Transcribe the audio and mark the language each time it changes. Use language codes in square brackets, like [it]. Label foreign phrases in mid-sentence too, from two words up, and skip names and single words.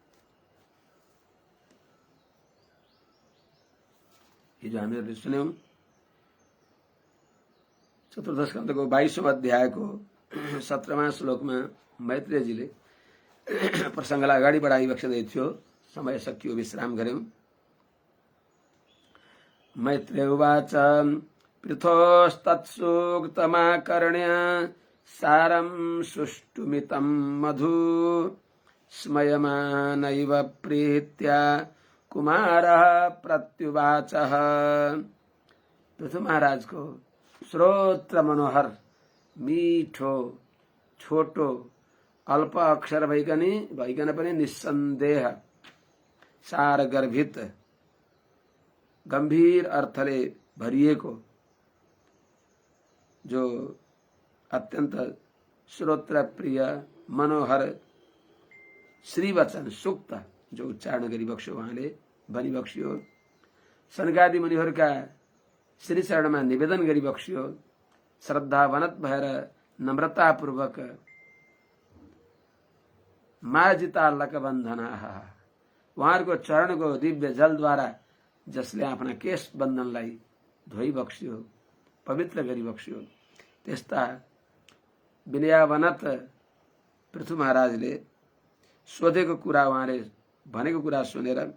[ne] हिजो हामीहरूले सुन्यौं चतुर्थ स्कन्धको 22औं अध्यायको 17वां श्लोकमा मैत्रेयजीले प्रसंगलाई अगाडि बढाइबक्सिँदै थियो। समय सकियो, विश्राम गर्यौं। [sa] मैत्रेय उवाच पृथोस्तत्सूक्तमाकर्ण्य सारं सुष्टुमितं मधु स्मयमानैव प्रीत्या कुमारः प्रत्युवाचः। [ne] पृथु महाराज को श्रोत्र मनोहर मीठो छोटो अल्प अक्षर भइकन पनि निस्सन्देह सार गर्भित गंभीर अर्थले भरिएको जो अत्यंत श्रोत्र प्रिय मनोहर श्रीवचन सूक्त जो उच्चारण गरिबक्स्यो उहाँले भनिबक्स्यो। सनकादि मुनिहरूका श्री चरणमा निवेदन गरिबक्स्यो। श्रद्धावनत भएर नम्रतापूर्वक मार्जिता लकबन्धना उहाँहरूको चरणको दिव्य जलद्वारा जसले आफ्ना केश बन्धनलाई धोइबक्स्यो पवित्र गरिबक्स्यो त्यस्ता विनयावनत पृथु महाराजले सोधेको कुरा उहाँले भनेको कुरा सुनेर